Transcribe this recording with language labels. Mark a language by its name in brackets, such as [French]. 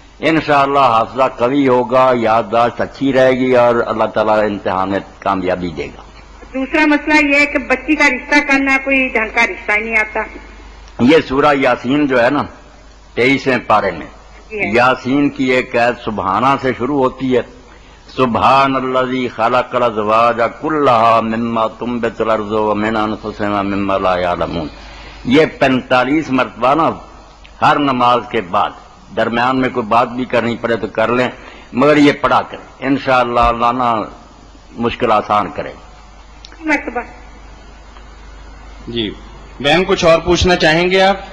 [Urdu] انشاءاللہ حافظہ قوی ہوگا، یادداشت اچھی رہے گی، اور اللہ تعالیٰ امتحان میں کامیابی دے گا. دوسرا مسئلہ یہ ہے کہ بچی کا رشتہ کرنا کوئی ڈھنگ کا رشتہ ہی نہیں آتا. یہ سورہ یاسین جو ہے نا 23ویں پارے میں یاسین کی ایک آیت سبحانہ سے شروع ہوتی ہے. [Arabic] سبحان الذی خلق الازواج کلھا مما تنبت الارض ومن انفسهم ومما لا یعلمون. [Urdu] یہ 45 مرتبہ نا ہر نماز کے بعد، درمیان میں کوئی بات بھی کرنی پڑے تو کر لیں، مگر یہ پڑھا کریں. انشاءاللہ اللہ نا مشکل آسان کرے. مرتبہ. جی بہن کچھ اور پوچھنا چاہیں گے آپ؟